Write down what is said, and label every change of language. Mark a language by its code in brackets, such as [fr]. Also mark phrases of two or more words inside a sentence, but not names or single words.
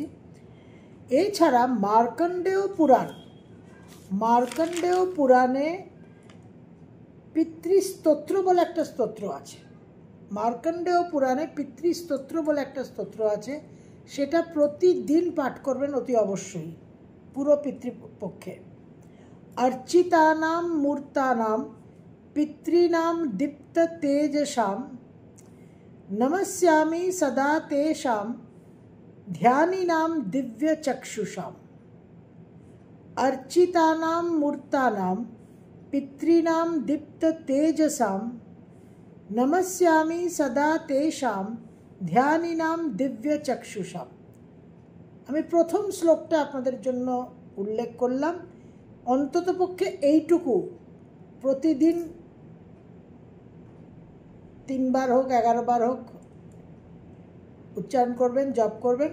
[bn] এছাড়া মার্কণ্ডেয় পুরাণে পিতৃস্তোত্র বলে একটা স্তোত্র আছে। মার্কণ্ডেয় পুরাণে পিতৃস্তোত্র বলে একটা স্তোত্র আছে, সেটা প্রতিদিন পাঠ করবেন অতি অবশ্যই পুরো পিতৃপক্ষে। [sa] अर्चितानां मूर्तानां पितॄणां दीप्त तेजसां नमस्यामि सदा तेषां ध्यानिनां दिव्य चक्षुषाम्। अर्चितानां मूर्तानां पितॄणां दीप्त तेजसां नमस्यामि सदा तेषां ध्यानिनां दिव्य चक्षुषाम्। [bn] আমি প্রথম শ্লোকটা আপনাদের জন্য উল্লেখ করলাম। অন্ততপক্ষে এইটুকু প্রতিদিন 3 বার হোক 11 বার হোক উচ্চারণ করবেন, জপ করবেন।